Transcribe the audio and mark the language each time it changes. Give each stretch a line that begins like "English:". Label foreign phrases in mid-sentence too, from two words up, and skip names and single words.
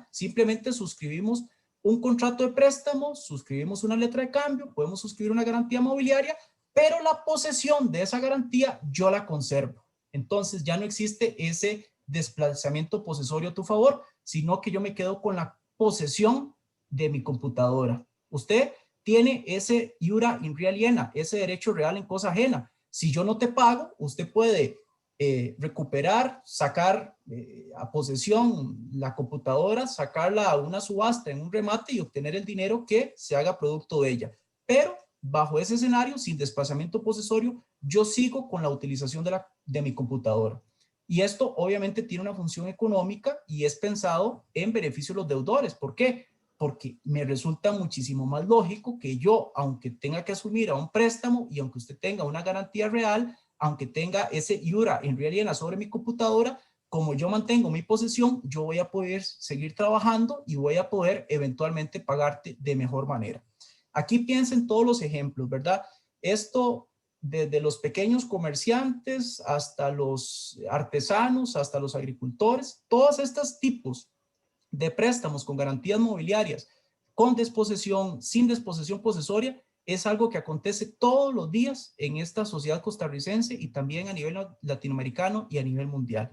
Spanish: Simplemente suscribimos un contrato de préstamo, suscribimos una letra de cambio, podemos suscribir una garantía mobiliaria, pero la posesión de esa garantía yo la conservo. Entonces ya no existe ese desplazamiento posesorio a tu favor, sino que yo me quedo con la posesión de mi computadora. Usted tiene ese
Latin: iura in re aliena,
Spanish: ese derecho real en cosa ajena. Si yo no te pago, usted puede recuperar, sacar a posesión la computadora, sacarla a una subasta en un remate y obtener el dinero que se haga producto de ella. Pero bajo ese escenario, sin desplazamiento posesorio, yo sigo con la utilización de mi computadora. Y esto obviamente tiene una función económica y es pensado en beneficio de los deudores. ¿Por qué? Porque me resulta muchísimo más lógico que yo, aunque tenga que asumir a un préstamo y aunque usted tenga una garantía real, aunque tenga ese
Latin: iura in re aliena
Spanish: sobre mi computadora, como yo mantengo mi posesión, yo voy a poder seguir trabajando y voy a poder eventualmente pagarte de mejor manera. Aquí piensen todos los ejemplos, ¿verdad? Esto desde los pequeños comerciantes hasta los artesanos, hasta los agricultores, todos estos tipos de préstamos con garantías mobiliarias, con desposesión, sin desposesión posesoria, es algo que acontece todos los días en esta sociedad costarricense y también a nivel latinoamericano y a nivel mundial.